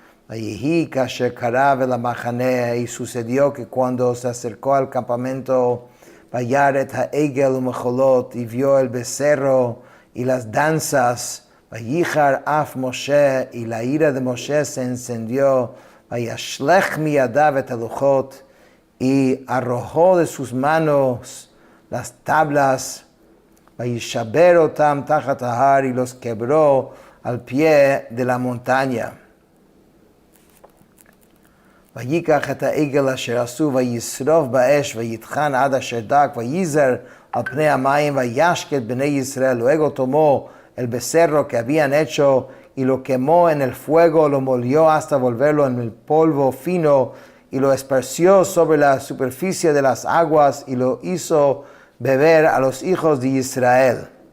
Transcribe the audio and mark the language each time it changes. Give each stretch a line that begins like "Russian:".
Hebrew: Vayihi kasher karav el hamachaneh,
Spanish: y sucedió que cuando se acercó al campamento,
Hebrew: vayaret ha'egel umecholot,
Spanish: y vio el becerro y las danzas,
Hebrew: vayichar af Moshe,
Spanish: y la ira de Moshe se encendió,
Hebrew: vayashlech miyadav et haluchot,
Spanish: y arrojó de sus manos las tablas,
Hebrew: vayishaber otam tachat ahar,
Spanish: y los quebró al pie de la montaña.
Hebrew: ויקח את העגל אשר עשו וישרוף באש ויטחן עד אשר דק וייזר על פני המים וישקט בני ישראל.
Spanish: Luego tomó el becerro que habían hecho y lo quemó en el fuego, lo molió hasta volverlo en el polvo fino y lo esparció sobre la superficie de las aguas y lo hizo beber a los hijos de Israel.